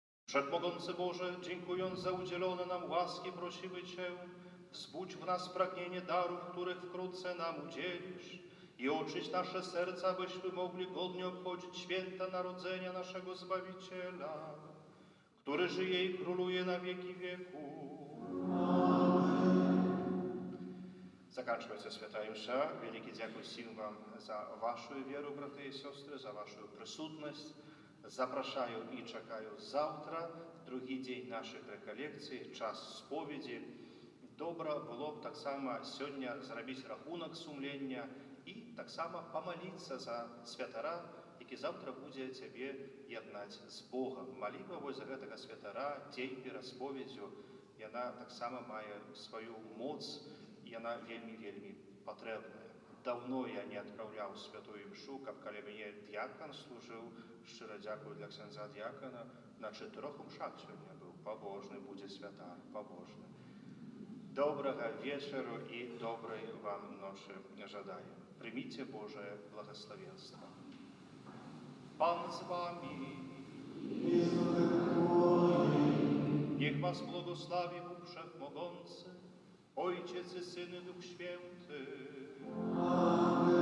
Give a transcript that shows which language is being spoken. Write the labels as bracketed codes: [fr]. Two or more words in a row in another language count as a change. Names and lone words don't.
[pl] Wszechmogący Boże, dziękując za udzielone nam łaski, prosimy Cię, wzbudź w nas pragnienie darów, których wkrótce nam udzielisz i oczyść nasze serca, byśmy mogli godnie obchodzić święta narodzenia naszego Zbawiciela, który żyje i króluje na wieki wieków. [ru] Заканчивается Святая Мша. [uk] Великий дякую всім вам за вашу віру, брати і сестри, за вашу присутність. Запрошую і чекаю завтра, другий день наших реколекцій, час сповіді. Добре було б так само сьогодні зробити рахунок сумління і так само помолитися за святара, які завтра буде тебе єднати з Богом. [be] Молитва ось за гэтага святара, [uk] день перед сповіддю, [be] яна [uk] так само має свою [be] моц, яна вельмі патрэбная. Давно я не адпраўляў святую мшу, каб каля мяне д'якан служыў. Шчыра дзякую для ксяндза д'якана. На 4 мшах сёння быў. Пабожны будзе святар, пабожны. Добрага вечару і добрай вам ночы жадаю. Прыміце Божае благословенство. [uk] Пан з вами. [pl] Niech was błogosławi Bóg Wszechmogący, Ojciec i Syn i Duch Święty.